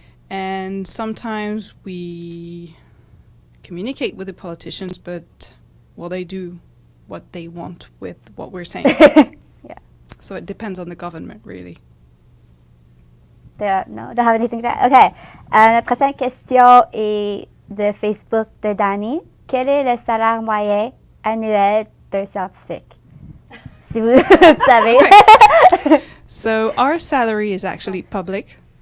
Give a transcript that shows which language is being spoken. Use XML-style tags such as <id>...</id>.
<en>And sometimes we communicate with the politicians, but they do what they want with what we're saying. Yeah. So it depends on the government, really. No, don't have anything to add. OK.</en> <fr>Notre prochaine question est de Facebook de Danny, quel est le salaire moyen annuel d'un scientifique? Si vous savez.</fr> <en>So our salary is actually public.</en>